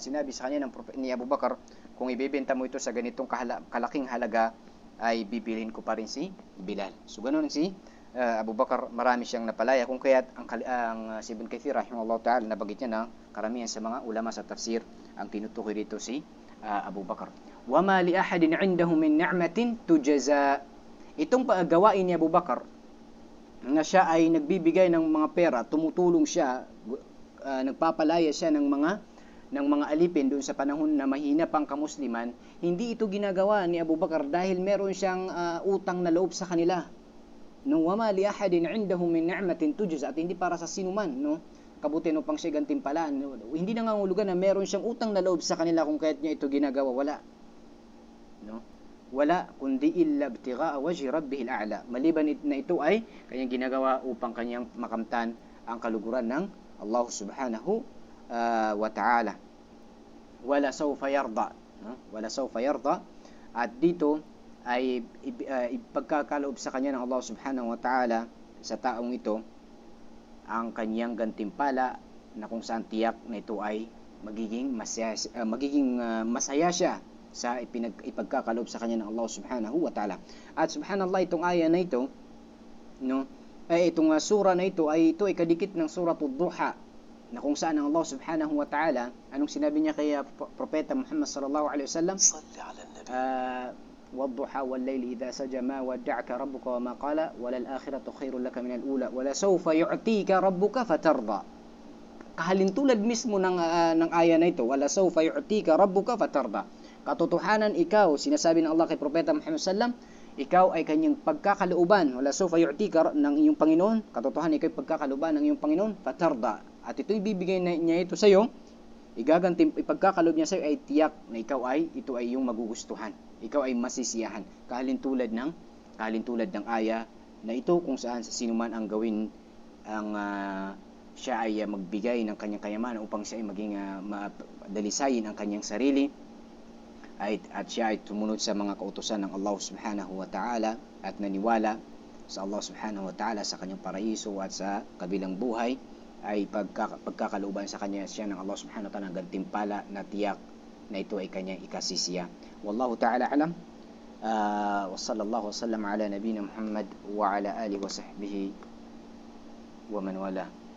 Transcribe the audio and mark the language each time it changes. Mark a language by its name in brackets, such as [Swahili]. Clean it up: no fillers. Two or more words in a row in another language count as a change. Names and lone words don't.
[Filipino] Sinabi sa kanya ni Abu Bakr, kung ibibenta mo ito sa ganitong kalaking halaga ay bibilhin ko pa rin si Bilal. So ganoon si Abu Bakr, marami siyang napalaya, kung kaya't ang si Ibn Kathir [Arabic] رحمه الله تعالى [Filipino] nabanggit niya na karamihan sa mga ulama sa tafsir ang tinutukoy dito si Abu Bakr. [Arabic] وما لأحد عنده من نعمة تجزى. [Filipino] Itong gawain ni Abu Bakr na siya ay nagbibigay ng mga pera, tumutulong siya, nagpapalaya siya ng mga alipin doon sa panahon na mahina pang kamusliman, hindi ito ginagawa ni Abu Bakr dahil meron siyang utang na loob sa kanila. No, [Arabic] وما لأحد عنده من نعمة تجزى, [Filipino] at hindi para sa sinuman, no, kabuti upang siya gantimpalaan. No, hindi nangangahulugan na meron siyang utang na loob sa kanila kung kaya't niya ito ginagawa, wala. No? Wala, kundi [Arabic] إلا ابتغاء وجه ربه الأعلى. [Filipino] Maliban na ito ay kanyang ginagawa upang kanyang makamtan ang kaluguran ng Allah [Arabic] سبحانه وتعالى. ولسوف يرضى, no? ولسوف يرضى. [Filipino] At dito ay ipagkakaloob sa kanya ng Allah [Arabic] سبحانه وتعالى [Filipino] sa taong ito ang kanyang gantimpala na kung saan tiyak na ito ay magiging masaya siya sa ipagkakaloob sa kanya ng Allah [Arabic] سبحانه وتعالى. [Filipino] At subhanallah, itong aya na ito, no, itong sura na ito ay kadikit ng suratul Duha, na kung saan ang Allah [Arabic] سبحانه وتعالى, [Filipino] anong sinabi niya kay Propeta Muhammad [Arabic] صلى الله عليه وسلم? وَالضُّحَى وَاللَّيْلِ إِذَا سَجَى مَا وَدَّعَكَ رَبُّكَ وَمَا قَالَ وَلَلْآخِرَةُ خَيْرٌ لَكَ مِنَ الْأُولَى وَلَسَوْفَ يُعْطِيكَ رَبُّكَ فَتَرْضَى. [Filipino] Kahalintulad mismo ng aya na ito, [Arabic] وَلَسَوْفَ يُعْطِيكَ رَبُّكَ فَتَرْضَى. [Filipino] Katotohanan, ikaw, sinasabi ng Allah kay Propeta Muhammad sallam, ikaw ay kanyang pagkakalooban, [Arabic] وَلَسَوْفَ يُعْطِيكَ [Filipino] ng iyong Panginoon, katotohanan ikaw ay pagkakalooban ng iyong Panginoon, فَتَرْضَى. At ito'y bibigay niya ito sa iyo, ipagkakaloob niya sa iyo ay tiyak na ito ay iyong magugustuhan. Ikaw ay masisiyahan. Kahalintulad ng aya na ito kung saan sa sino man ang gawin siya ay magbigay ng kanyang kayamanan upang siya ay maging dalisayin ang kanyang sarili at siya ay tumunod sa mga kautusan ng Allah [Arabic] سبحانه وتعالى [Filipino] at naniwala sa Allah [Arabic] سبحانه وتعالى [Filipino] sa kanyang paraiso at sa kabilang buhay, ay pagkakalooban sa kanya siya ng Allah [Arabic] سبحانه وتعالى [Filipino] ng gantimpala na tiyak na ito ay kanyang ikasisiya. [Arabic] والله تعالى أعلم. وصلى الله وسلم على نبينا محمد وعلى آله وصحبه ومن والى.